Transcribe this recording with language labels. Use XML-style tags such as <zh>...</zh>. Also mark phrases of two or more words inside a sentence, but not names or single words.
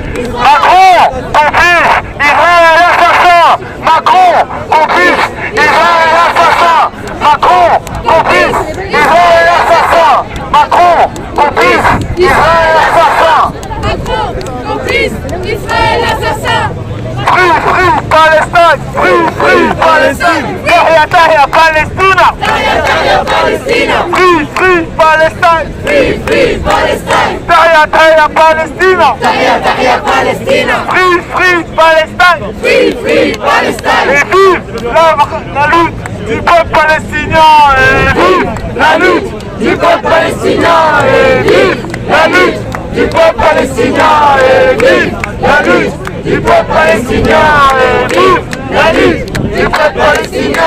<fr>Macron, complice, Israël assassin. Macron, complice, Israël assassin. Macron, complice, Israël assassin. Macron, complice, Israël assassin. Macron, complice, Israël assassin.</fr> <en>Free, free Palestine, free, free Palestine.</en> <ar>تحيا، تحيا فلسطين. تحيا، تحيا فلسطين.</ar> <en>Free, free Palestine. Free, free Palestine.</en> <ar>تحيا، تحيا فلسطين. تحيا، تحيا فلسطين.</ar> <en>Free, free Palestine. Free, free Palestine.</en> <fr>Et vive la lutte du peuple palestinien. Et vive la lutte du peuple palestinien. Et vive la lutte du peuple palestinien. Et vive la lutte du peuple palestinien. Et vive la lutte du peuple palestinien.</fr>